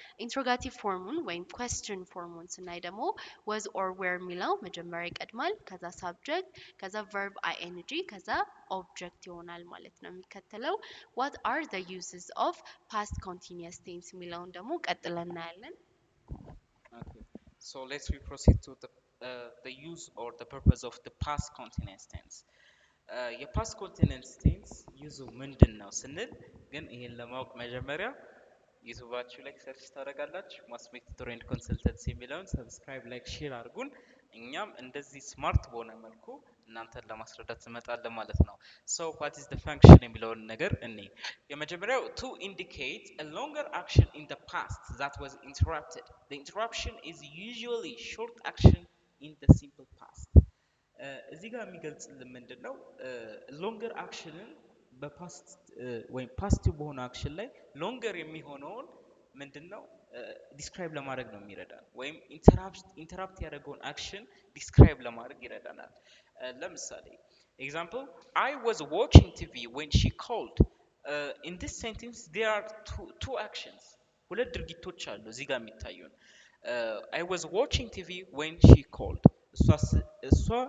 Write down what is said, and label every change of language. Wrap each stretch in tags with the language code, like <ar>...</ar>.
<am>ኢንትሮጋቲቭ ፎርሙን ወይም ኩዌስችን ፎርሙን ስናይ ደግሞ ወዝ ኦር ዌር የሚለው መጀመሪያ ይቀድማል። ከዛ ሳብጀክት፣ ከዛ ቨርብ አይኤንጂ፣ ከዛ ኦብጀክት ይሆናል ማለት ነው የሚከተለው። ዋት አር ዘ ዩዝስ ኦፍ ፓስት ኮንቲኒየስ ቴንስ የሚለውን ደግሞ ቀጥለን እናያለን።</am> <en>Okay. So let's we proceed to the use or the purpose of the past continuous tense.</en> <am>የፓስት ኮንቲነንስ ቴንስ ዩዙ ምንድን ነው ስንል ግን ይሄን ለማወቅ መጀመሪያ ዩቱባችሁ ላይ ሰርች ታደርጋላችሁ። ማስሜክ ቱቶር ኤንድ ኮንሰልተንሲ የሚለውን ሰብስክራይብ፣ ላይክ፣ ሼር አድርጉን። እኛም እንደዚህ ስማርት በሆነ መልኩ እናንተን ለማስረዳት እንመጣለን ማለት ነው። ሶ ዋት ኢዝ ዘ ፈንክሽን የሚለውን ነገር እኔ የመጀመሪያው ቱ ኢንዲኬት</am> <en>a longer action in the past that was interrupted. The interruption is usually short action in the simple past.</en> <am>እዚህ ጋር የሚገልጽልን ምንድን ነው? ሎንገር አክሽንን በፓስት ወይም ፓስቲቭ በሆነ አክሽን ላይ ሎንገር የሚሆነውን ምንድን ነው ዲስክራይብ ለማድረግ ነው የሚረዳን፣ ወይም ኢንተራፕት ያደረገውን አክሽን ዲስክራይብ ለማድረግ ይረዳናል። ለምሳሌ ኤግዛምፕል አይ ዋዝ ዋቺንግ ቲቪ ዌን ሺ ኮልድ። ኢን ዲስ ሴንቴንስ ዜር አር ቱ አክሽንስ፣ ሁለት ድርጊቶች አሉ እዚህ ጋር የሚታዩን። አይ ዋዝ ዋቺንግ ቲቪ ዌን ሺ ኮልድ፣ እሷ</am>